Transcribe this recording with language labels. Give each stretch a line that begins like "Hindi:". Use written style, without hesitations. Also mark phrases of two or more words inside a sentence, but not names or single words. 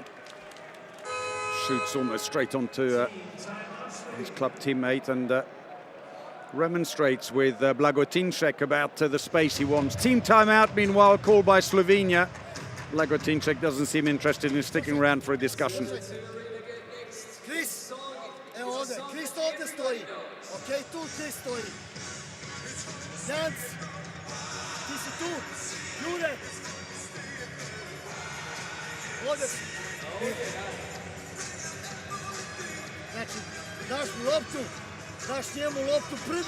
English: Shoots almost straight onto his club teammate and remonstrates with Blagotinšek about the space he wants. Team timeout, meanwhile, called by Slovenia. Blagotinšek doesn't seem interested in sticking around for a discussion.
Serbian: Chris, evo ovdje. Chris ovdje stoji. Ok, tu Chris stoji. Jans, ti si tu. Jure. Ovdje si. Znači, daš mu loptu, daš njemu loptu prvi.